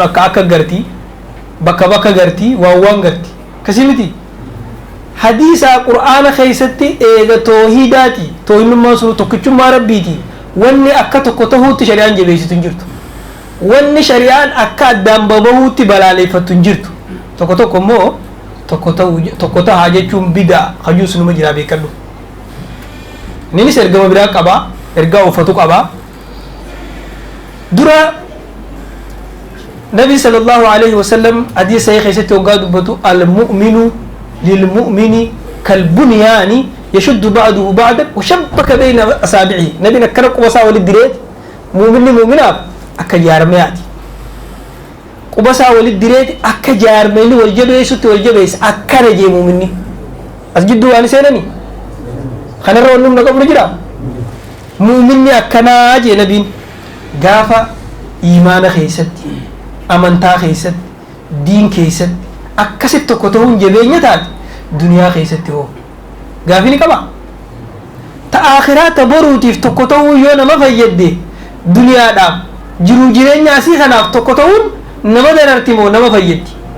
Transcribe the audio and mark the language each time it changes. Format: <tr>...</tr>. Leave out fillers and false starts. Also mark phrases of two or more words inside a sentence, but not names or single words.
<om>akka gartii bakka gartii waan gartii kasi miti hadiisa qur'aana keessatti eega toohidaati toohinummaa sun tokkichummaa rabbiiti wanni akka tokko ta'uutti shari'aan jabeessitu hin jirtu wanni shari'aan akka addaan babahuutti balaaleeffattu hin jirtu tokko immoo tokko tahaa jechuun bidaa hajuus numa jiraa beekadhu innis ergama biraa qabaa ergaa uffatu qabaa dura nabi</om> <ar>صلى الله عليه وسلم</ar> <om>hadiisa sahih keessatti hoggaa dubbatu</om> <ar>المؤمن للمؤمن كالبنيان يشد بعضه بعضا وشبك بين أصابعه</ar> <om>nabiin akkana qubasaa walit direet mu'minni mu'minaaf akka jaarmeyaati qubasaa walit direet akka jaarmeyni wal jabeessutti wal jabeessa akkana jee mu'minni as jidduu waan seenani kanarra wannum na qabnu jira mu'minni akkanaa jee nabiin gaafa iimaana keessatti amantaa keessatti diin keessatti akkasitti tokko ta'uun jabeenya taate duniyaa keessatti hoo gaafii ni qaba ta akhiraa ta boruutiif tokko ta'uu yoo nama fayyadde duniyaadhaaf jiruu jireenya asii kanaaf tokko ta'uun nama dararti moo nama fayyaddi</om>